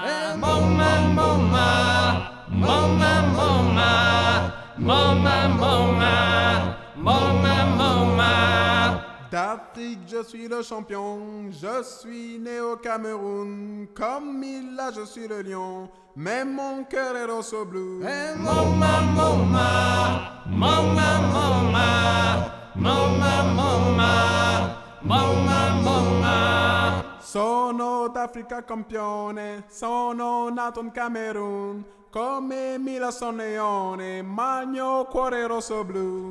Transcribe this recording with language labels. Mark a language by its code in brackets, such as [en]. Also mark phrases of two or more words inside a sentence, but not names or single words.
[fr] Bomma, bomma, bomma, bomma, bomma, bomma, bomma, bomma. D'Afrique, je suis le champion, je suis né au Cameroun, comme il a, je suis le lion, mais mon cœur est rose bleu. Bomma, bomba, bomba, bomba, bomba, bomba, bomba, bomba. [it] Sono d'Africa campione, sono nato in Camerun, come Mila son leone, ma il mio cuore è rosso blu.